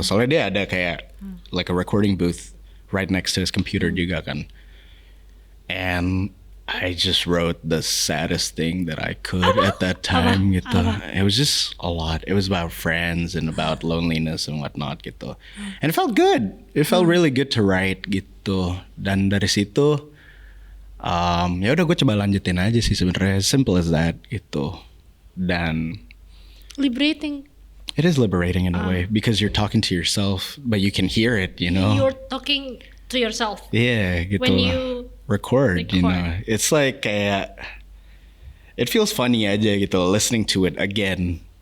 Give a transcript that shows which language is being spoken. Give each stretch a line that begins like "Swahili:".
Indonesian: Soalnya dia ada kayak
English: like a recording booth right next to his computer juga kan. And I just wrote the saddest thing that I could at that time gitu. It was just a lot. It was about friends and about loneliness and whatnot gitu. And it felt good. It felt really good to write gitu.
Indonesian: Dan dari situ, ya udah gue coba lanjutin aja sih sebenarnya.
English: Simple as that gitu. Dan Liberating. it is liberating in a way because you're talking to yourself, but you can hear it, you know. You're talking to yourself. Yeah, gitu. When you record, you know. It's like kayak it feels funny aja gitu listening to it again.